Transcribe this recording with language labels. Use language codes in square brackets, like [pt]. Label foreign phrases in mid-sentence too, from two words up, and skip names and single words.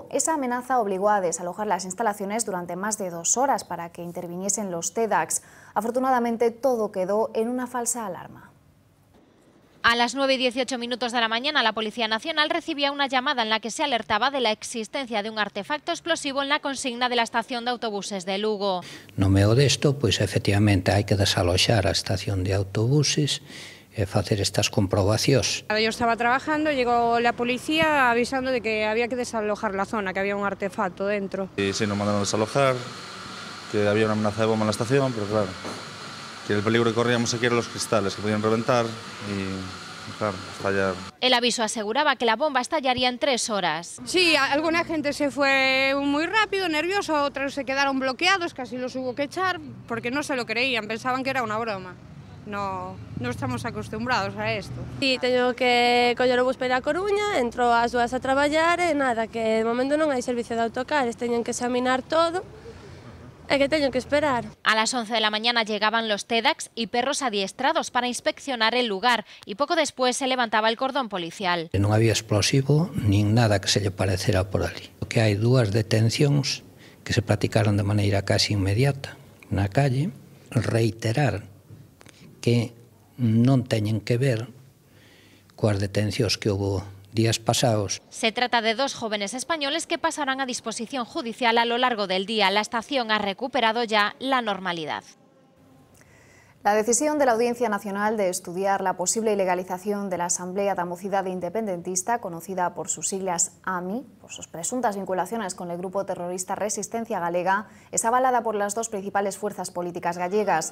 [es] Esa amenaza obligó a desalojar las instalaciones durante más de 2 horas para que interviniesen los TEDx. Afortunadamente, todo quedó en una falsa alarma. A las 9:18 de la mañana, la Policía Nacional recibía una llamada en la que se alertaba de la existencia de un artefacto explosivo en la consigna de la estación de autobuses de Lugo. [gl] No medio desto, pois efectivamente hai que desaloxar a estación de autobuses e facer estas comprobacións. [es] Yo estaba trabajando, llegó la policía avisando de que había que desalojar la zona, que había un artefacto dentro. Y sí, nos mandaron a desalojar, que había una amenaza de bomba en la estación, pero claro, que el peligro que corríamos aquí eran los cristales, que podían reventar y claro, estallar. El aviso aseguraba que la bomba estallaría en 3 horas. Sí, alguna gente se fue muy rápido, nervioso, otros se quedaron bloqueados, casi los hubo que echar, porque no se lo creían, pensaban que era una broma. No estamos acostumbrados a esto. [gl] Sí, teño que coller o bus para ir a Coruña, entro ás 2 a traballar e nada, que de momento non hai servicio de autocares, teñen que examinar todo. É que teño que esperar. [es] A las 11 de la mañana llegaban los TEDx y perros adiestrados para inspeccionar el lugar y poco después se levantaba el cordón policial. [gl] Non había explosivo nin nada que se lle parecera por ali. O que hai 2 detencións que se practicaron de maneira casi inmediata na calle, reiterar que non teñen que ver coas detencións que houve días pasados. [es] Se trata de dos jóvenes españoles que pasarán a disposición judicial a lo largo del día. La estación ha recuperado ya la normalidad. La decisión de la Audiencia Nacional de estudiar la posible ilegalización de la Asamblea da Mocidade Independentista, conocida por sus siglas AMI, por sus presuntas vinculaciones con el grupo terrorista Resistencia Galega, es avalada por las dos principales fuerzas políticas gallegas.